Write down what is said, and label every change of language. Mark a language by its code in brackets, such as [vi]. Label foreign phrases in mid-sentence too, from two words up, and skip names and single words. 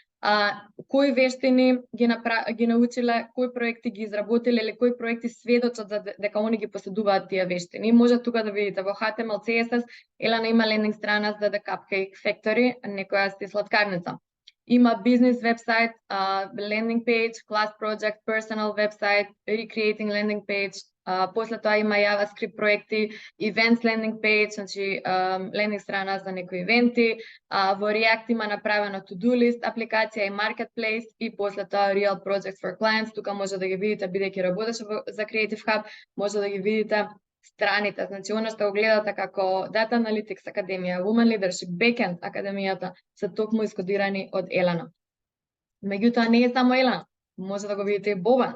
[mk] Кои вештини ги научиле, кои проекти ги изработиле или кои проекти сведочат за дека они ги поседуваат тие вештини. Може тука да видите во HTML, CSS, Елена има лендинг страна за The Cupcake Factory, некоја сте сладкарница. Има бизнес вебсайт, [en] landing page, class project, personal website, recreating landing page, [mk] после тоа има JavaScript проекти, [en] events landing page, [mk] значи лендинг страна за некои ивенти, во React има направено [en] to-do list [mk] апликација и marketplace и после тоа [en] real projects for clients. [mk] Тука може да ги видите, бидејќи работеше за Creative Hub, може да ги видите страните, значи оно што го гледате како Data Analytics Академија, Women Leadership, Backend Академијата се токму искодирани од Елена. Меѓутоа не е само Елена, може да го видите и Бобан.